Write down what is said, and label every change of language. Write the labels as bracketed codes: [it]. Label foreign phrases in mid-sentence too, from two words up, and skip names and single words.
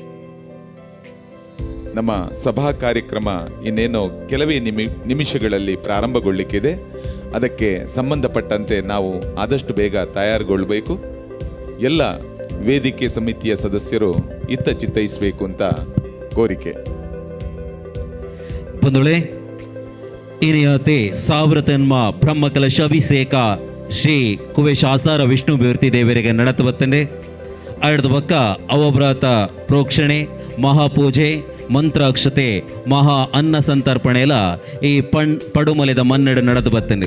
[kn] ನಮ್ಮ ಸಭಾ ಕಾರ್ಯಕ್ರಮ ಇನ್ನೇನೋ ಕೆಲವೇ ನಿಮಿಷಗಳಲ್ಲಿ ಪ್ರಾರಂಭಗೊಳ್ಳಿಕ್ಕಿದೆ. ಅದಕ್ಕೆ ಸಂಬಂಧಪಟ್ಟಂತೆ ನಾವು ಆದಷ್ಟು ಬೇಗ ತಯಾರುಗೊಳ್ಳಬೇಕು. ಎಲ್ಲ ವೇದಿಕೆ ಸಮಿತಿಯ ಸದಸ್ಯರು ಇತ್ತ ಚಿತ್ತೈಸಬೇಕು ಅಂತ ಕೋರಿಕೆ. ಬಂಧುಗಳೇ, [tcy] ಇನಿಯತೆ ಸಾವಿರತನ್ಮ ಬ್ರಹ್ಮಕಲಶ ಅಭಿಷೇಕ ಶ್ರೀ ಕುಬೇಶಾಸ್ತಾರ ವಿಷ್ಣು ಮೂರ್ತಿ ದೇವರಿಗೆ ನಡತು ಬತ್ತಂಡೆ ಅಡ್ದ ಪಕ್ಕ ಅವಭ್ರಾತ ಪ್ರೋಕ್ಷಣೆ, ಮಹಾಪೂಜೆ, ಮಂತ್ರಾಕ್ಷತೆ, ಮಹಾ ಅನ್ನ ಸಂತರ್ಪಣೆಲ ಈ ಪಡುಮಲೆದ ಮನ್ನಡೆ ನಡೆದು ಬತ್ತಂಡೆ.